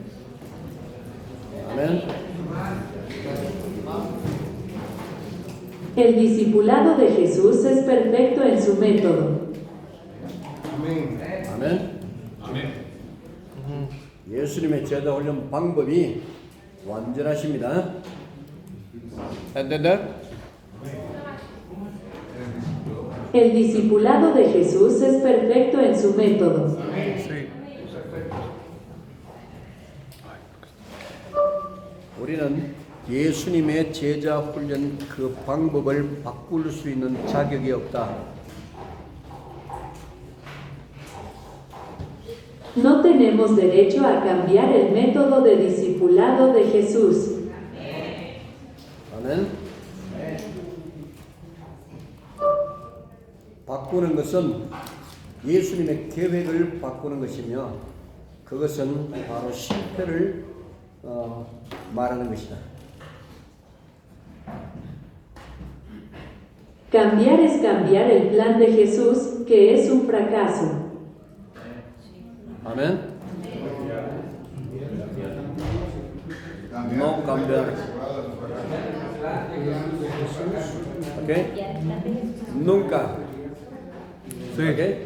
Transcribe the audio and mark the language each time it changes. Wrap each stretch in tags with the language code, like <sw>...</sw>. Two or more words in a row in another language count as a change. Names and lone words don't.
<ko>아멘.</ko> <es>El discipulado de Jesús es perfecto en su método.</es> <ko>아멘. 예수님의 제자 훈련 방법이 완전하십니다.</ko> <es>¿Entender? El discipulado de Jesús es perfecto en su método.</es> <ko>우리는 예수님의 제자 훈련 그 방법을 바꿀 수 있는 자격이 없다.</ko> <es>No tenemos derecho a cambiar el método de discipulado de Jesús.</es> <ko>아멘. 바꾸는 것은 예수님의 계획을 바꾸는 것이며 그것은 바로 실패를 말하는 것이다.</ko> <es>Cambiar es cambiar el plan de Jesús, que es un fracaso. 아멘. No cambiar. ¿Ok? Nunca. ¿Sí? ¿Ok?</es>